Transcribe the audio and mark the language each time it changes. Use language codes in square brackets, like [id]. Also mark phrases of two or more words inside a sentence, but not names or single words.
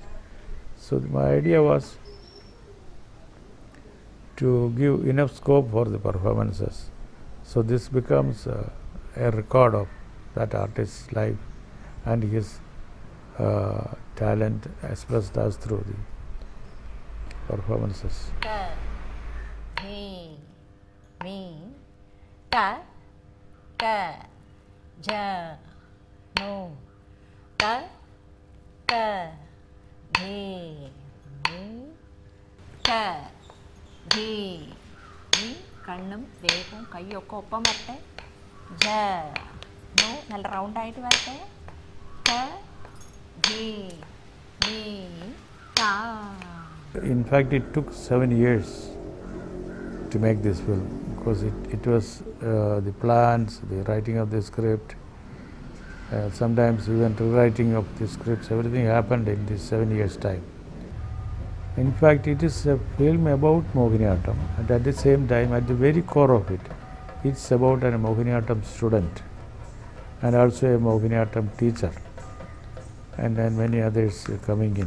[en] So my idea was to give enough scope for the performances. So this becomes a record of that artist's life and his talent expressed as through the performances. Ka, he, me, ka, ka, ja, no, ka, ka, he, me, ka, he, me, [ml] കണ്ണും ദേഹവും കൈയൊക്കെ ഒപ്പം വരട്ടെ. ജ നോ നല്ല റൗണ്ടായിട്ട് വരട്ടെ. ക ധി മീ കാ. [en] In fact, it took 7 years to make this film because it was the plans, the writing of the script, sometimes even rewriting of the scripts, everything happened in this 7 years' time. In fact, it is a film about Mohiniyattam, and at the same time, at the very core of it, it's about a Mohiniyattam student and also a Mohiniyattam teacher, and then many others coming in.